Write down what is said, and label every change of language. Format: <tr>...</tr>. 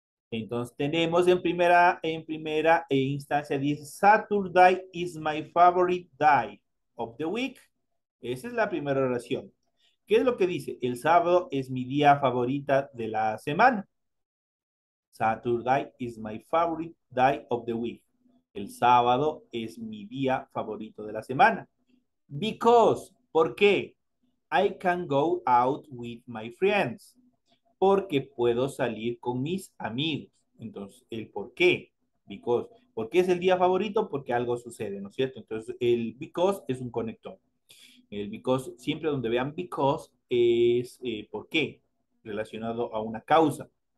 <es>Entonces tenemos en primera instancia, dice,</es> <en>Saturday is my favorite day of the week.</en> <es>Esa es la primera oración. ¿Qué es lo que dice? El sábado es mi día favorita de la semana.</es> <en>Saturday is my favorite day of the week.</en> <es>El sábado es mi día favorito de la semana. Because, ¿por qué?</es> <en>I can go out with my friends.</en> <es>Porque puedo salir con mis amigos. Entonces, el por qué. Because. ¿Por qué es el día favorito? Porque algo sucede, ¿no es cierto? Entonces, el because es un conector. El because, siempre donde vean because, es por qué, relacionado a una causa.</es>